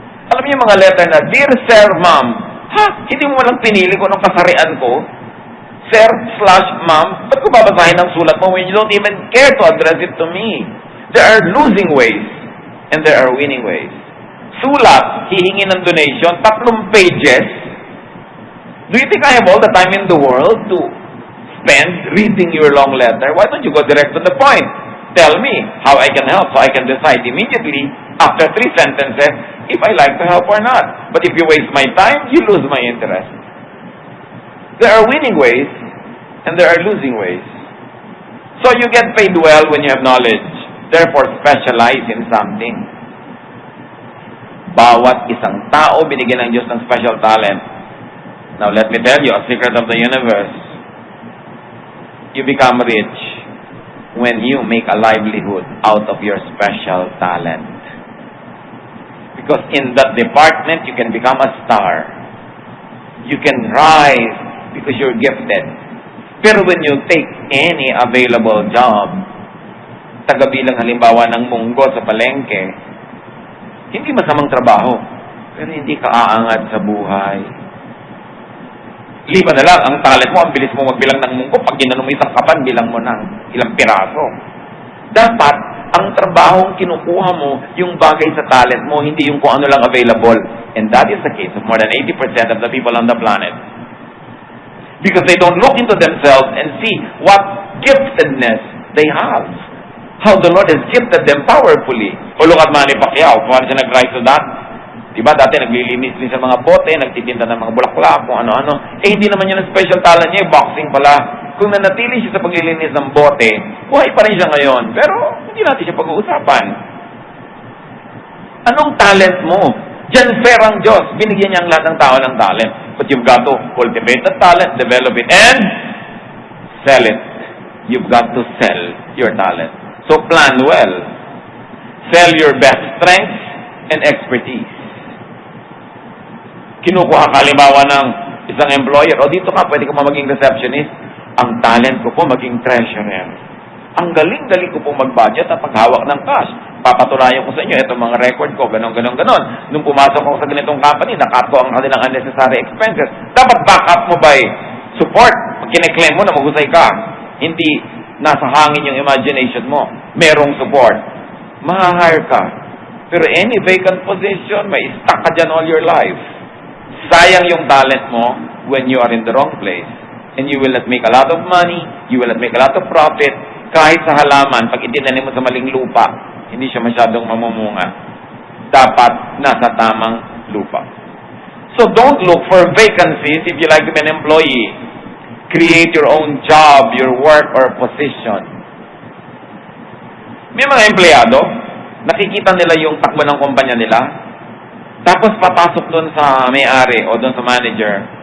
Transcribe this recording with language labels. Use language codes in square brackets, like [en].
[tl] Alam niyo yung mga letter na, Dear Sir, Ma'am, hindi mo walang pinili kung anong kasarian ko? [en] Sir/Ma'am, [tl] ba't ko babasahin ang sulat mo [en] when you don't even care to address it to me? There are losing ways, and there are winning ways. [tl] Sulat, hihingi ng donation, [en] 3 pages. Do you think I have all the time in the world to spend reading your long letter? Why don't you go direct to the point? Tell me how I can help so I can decide immediately after 3 sentences if I like to help or not. But if you waste my time, you lose my interest. There are winning ways and there are losing ways. So you get paid well when you have knowledge. Therefore, specialize in something. [tl] Bawat isang tao binigyan ng Diyos ng special talent. [en] Now, let me tell you a secret of the universe. You become rich when you make a livelihood out of your special talent. Because in that department, you can become a star. You can rise because you're gifted. [tl] Pero [en] when you take any available job, [tl] tagabilang halimbawa ng munggo sa palengke, hindi masamang trabaho, pero hindi ka aangat sa buhay. Liba na lang, ang talent mo, ang bilis mo magbilang ng munggo, pag ginanong mo isang kapan, bilang mo ng ilang piraso. Dapat, ang trabahong kinukuha mo, yung bagay sa talent mo, hindi yung kung ano lang available. [en] And that is the case of more than 80% of the people on the planet. Because they don't look into themselves and see what giftedness they have. How the Lord has gifted them powerfully. [tl] O [en] look at [tl] Manny Pacquiao, kung ano siya nag-rise to that. Diba, dati naglilinis din sa mga bote, nagtitinda ng mga bulaklak, kung ano-ano. Hindi naman yun ang special talent niya, boxing pala. Kung nanatili siya sa paglilinis ng bote, buhay pa rin siya ngayon. Pero, hindi natin siya pag-uusapan. Anong talent mo? Diyan fair ang Diyos. Binigyan niya ang lahat ng tao ng talent. [en] But you've got to cultivate that talent, develop it, and sell it. You've got to sell your talent. So plan well. Sell your best strengths and expertise. [tl] Kinukuha ka halimbawa ng isang employer, o dito ka, pwede ka maging receptionist. Ang talent ko po maging treasurer. Ang galing-galing ko po mag-budget at paghawak ng cash. Papatulayan ko sa inyo, itong mga record ko, ganon. Nung pumasok ako sa ganitong company, nakat ko ang kanilang unnecessary expenses. Dapat backup mo by support. Pag kine-claim mo na maghusay ka, hindi nasa hangin yung imagination mo. Merong support. Mahahire ka. Pero any vacant position, may stuck ka dyan [en] all your life. [tl] Sayang yung talent mo [en] when you are in the wrong place. And you will not make a lot of money, you will not make a lot of profit. [tl] Kahit sa halaman, pag itinanim mo sa maling lupa, hindi siya masyadong mamumunga. Dapat nasa tamang lupa. [en] So don't look for vacancies if you like to be an employee. Create your own job, your work, or position. [tl] May mga empleyado, nakikita nila yung takbo ng kumpanya nila, tapos papasok doon sa may-ari o doon sa manager.